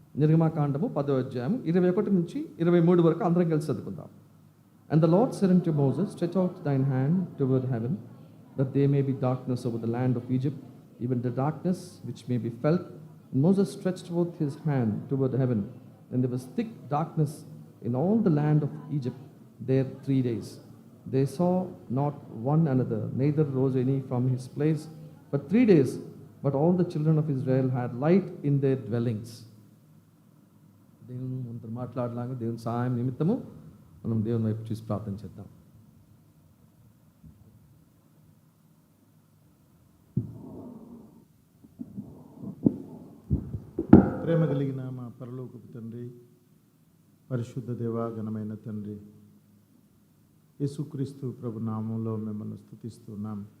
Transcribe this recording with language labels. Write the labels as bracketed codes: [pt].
[te] నిర్గమాకాండము 10వ అధ్యాయం 21 నుంచి 23 వరకు అందరం కలిసి చదువుకుందాం. [en] And the Lord said unto Moses, stretch out thine hand toward heaven, that there may be darkness over the land of Egypt, even the darkness which may be felt. And Moses stretched forth his hand toward heaven, and there was thick darkness in all the land of Egypt there 3 days. They saw not one another, neither rose any from his place, but 3 days. But all the children of Israel had light in their dwellings. [te] దేవుని మనతో మాట్లాడలాగా దేవుని సహాయం నిమిత్తము మనం దేవుని వైపు చూసి ప్రార్థన చేద్దాం. ప్రేమ కలిగిన మా పరలోకపు తండ్రి, పరిశుద్ధ దేవా, ఘనమైన తండ్రి, యేసుక్రీస్తు ప్రభు నామంలో మిమ్మల్ని స్తుతిస్తున్నాం.